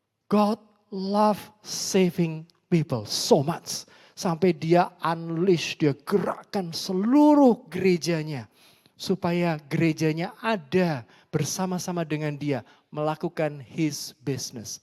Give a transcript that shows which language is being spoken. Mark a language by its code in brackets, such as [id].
[en] God love saving people so much. [id] Sampai Dia unleash, Dia gerakkan seluruh gerejanya. Supaya gerejanya ada bersama-sama dengan Dia. Melakukan [en] His business.